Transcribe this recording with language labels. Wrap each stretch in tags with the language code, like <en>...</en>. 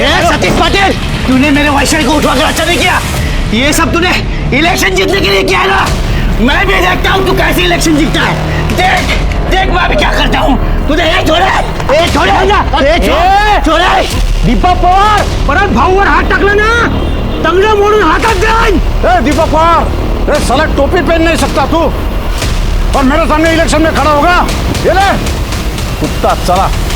<hi>सतीश पाटिल, तूने मेरे वैशाली को उठवा कर अच्छा नहीं किया। ये सब तूने इलेक्शन जीतने के लिए किया है ना। मैं भी देखता हूँ तू कैसे इलेक्शन जीतता है। देख देख मैं भी क्या करता हूँ। तूने एक छोड़े</hi> <mr>दीपक पवार परत भाऊवर हात टाकला ना, तंगडं मोडून हातात जाईन।</mr> <hi>दीपक पवार, साला टोपी पहन नहीं सकता तू, और मेरे सामने इलेक्शन में खड़ा होगा। ये ले कुत्ता, चला।</hi>